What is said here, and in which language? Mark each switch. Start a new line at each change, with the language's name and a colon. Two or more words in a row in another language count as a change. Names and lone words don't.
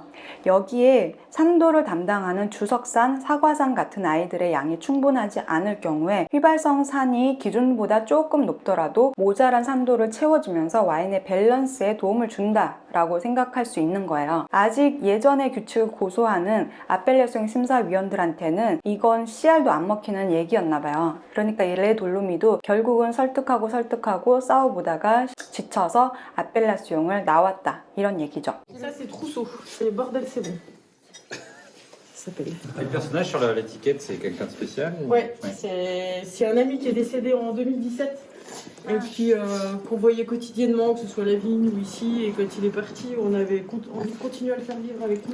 Korean: 여기에 산도를 담당하는 주석산, 사과산 같은 아이들의 양이 충분하지 않을 경우에 휘발성 산이 기준보다 조금 높더라도 모자란 산도를 채워주면서 와인의 밸런스에 도움을 준다라고 생각할 수 있는 거예요. 아직 예전의 규칙을 고수하는 아펠라숑 심사위원들한테는 이건 CR도 안 먹히는 얘기였나 봐요. 그러니까 이 레 돌로미도 결국은 설득하고 싸워보다가 지쳐서 아펠라숑을 나왔다 이런 얘기죠.
French: Ça c'est Trousseau, c'est Bordel c'est bon. Ça s'appelle. Et le personnage sur l'étiquette, c'est quelqu'un de spécial ou... Ouais. C'est un ami qui est décédé en 2017 et puis qu'on voyait quotidiennement, que ce soit à la vigne ou ici, et quand il est parti, on avait envie de continuer à le faire vivre avec nous.